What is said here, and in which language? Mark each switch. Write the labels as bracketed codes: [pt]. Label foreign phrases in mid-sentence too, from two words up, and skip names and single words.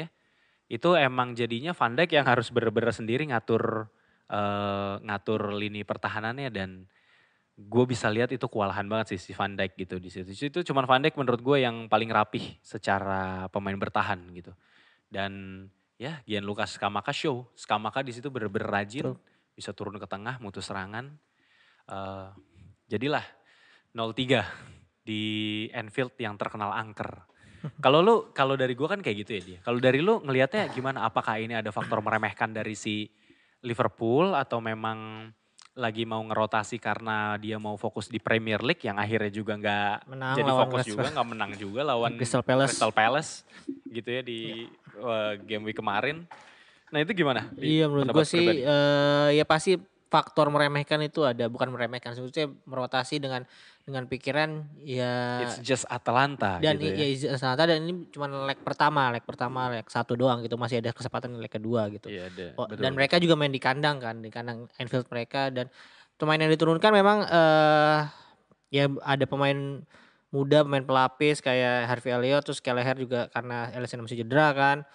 [id] Itu emang jadinya Van Dijk yang harus bener-bener sendiri ngatur lini pertahanannya dan gue bisa lihat itu kewalahan banget sih si Van Dijk gitu di situ. Itu cuman Van Dijk menurut gue yang paling rapih secara pemain bertahan gitu. Dan ya Gianluca Scamacca show. Scamacca di situ bener-bener rajin, bisa turun ke tengah, mutus serangan. Jadilah 0-3 di Anfield yang terkenal angker. Kalau dari gue kan kayak gitu ya dia. Kalau dari lu ngelihatnya gimana? Apakah ini ada faktor meremehkan dari si Liverpool atau memang lagi mau ngerotasi karena dia mau fokus di Premier League yang akhirnya juga nggak jadi fokus juga, nggak menang juga lawan Crystal Palace gitu ya di [en] game week [id] kemarin. Nah itu gimana? Iya menurut gue sih ya pasti faktor meremehkan itu ada, bukan meremehkan sebetulnya merotasi dengan pikiran ya. [en] It's just Atalanta [id] Dan gitu ya. Atalanta dan ini cuma leg pertama, leg 1 doang gitu, masih ada kesempatan leg kedua gitu. Iya ada. Dan mereka juga main di kandang kan, di kandang Anfield mereka dan pemain yang diturunkan memang ya ada pemain muda, pemain pelapis kayak Harvey Elliott, terus Kelleher juga karena Alisson masih cedera kan.